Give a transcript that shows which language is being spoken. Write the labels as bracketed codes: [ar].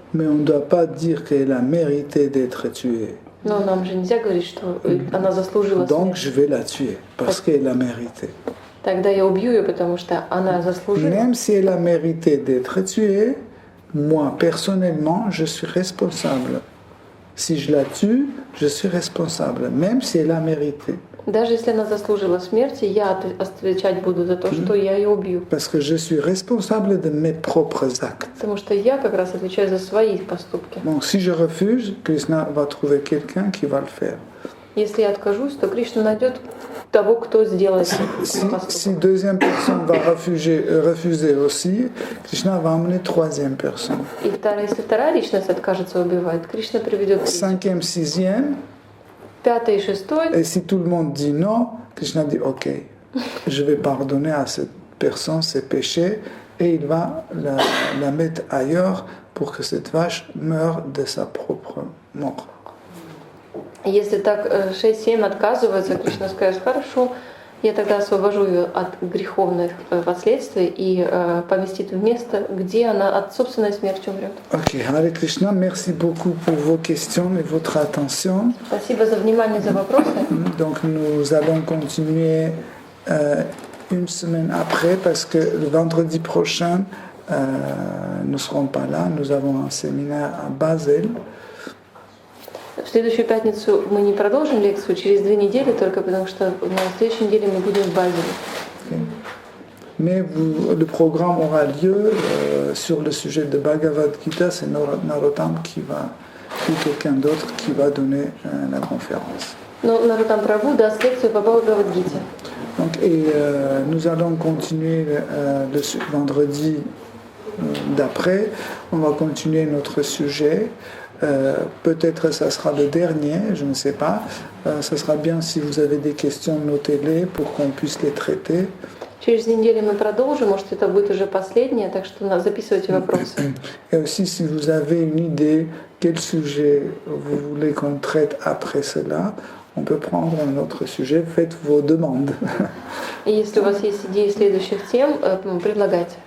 [fr] Mais on ne doit pas dire qu'elle a mérité d'être tuée. [ru] Но нам же нельзя говорить, что она заслужила [fr] Donc je vais la tuer parce qu'elle a mérité. [ru] Тогда я убью ее, потому что она заслужила. [fr] Même si elle a mérité d'être tuée, moi personnellement, je suis responsable. Si je la tue, je suis responsable, même si elle a mérité. [ru] Даже если она заслужила смерти, я отвечать буду за то, что я ее убью. [fr] Parce que je suis responsable de mes propres actes. [ru] Потому что я как раз отвечаю за свои поступки. [fr] Donc si je refuse, Krishna va trouver quelqu'un qui va le faire. [ru] Если я откажусь, то Кришна найдет того, кто сделает [fr] Si [ru] поступок. [fr] deuxième personne va refuser aussi, Krishna va amener troisième personne. [ru] И если вторая личность откажется убивать, Кришна приведет третью. [fr] Cinquième, sixième, [ru] Пятый и шестой. [fr] et si tout le monde dit non, Krishna dit ok, je vais pardonner à cette personne ses péchés et il va la mettre ailleurs pour que cette vache meure de sa propre mort. [ru] Если так 6-7 отказываются, Кришна скажет, хорошо, я тогда освобожу ее от греховных последствий и поместит в место, где она от собственной смерти умрет. [fr] Ok, Hare Krishna, merci beaucoup pour vos questions et votre attention. [ru] Спасибо за внимание, за вопросы. [fr] Donc nous allons continuer une semaine après parce que le vendredi prochain, nous ne serons pas là. Nous avons un séminaire à Basel. [ru] В следующую пятницу мы не продолжим лекцию, через 2 недели, только потому что на следующей неделе мы будем в Базеле. [fr] Okay. Mais le programme aura lieu sur le sujet de Bhagavad Gita, c'est Narottam ou quelqu'un d'autre qui va donner la conférence. [ru] Но Нароттам Прабху даст лекцию по Бхагавад-гите. [fr] Donc, nous allons continuer le vendredi d'après. On va continuer notre sujet. Peut-être ça sera le dernier, je ne sais pas. Ça sera bien si vous avez des questions, notez-les pour qu'on puisse les traiter. [ru] Через неделю мы продолжим, может это будет уже последнее, так что записывайте вопросы. [fr] Et aussi si vous avez une idée, quel sujet vous voulez qu'on traite après cela, on peut prendre un autre sujet, faites vos demandes. [ru] И если у вас есть идеи следующих тем, предлагайте.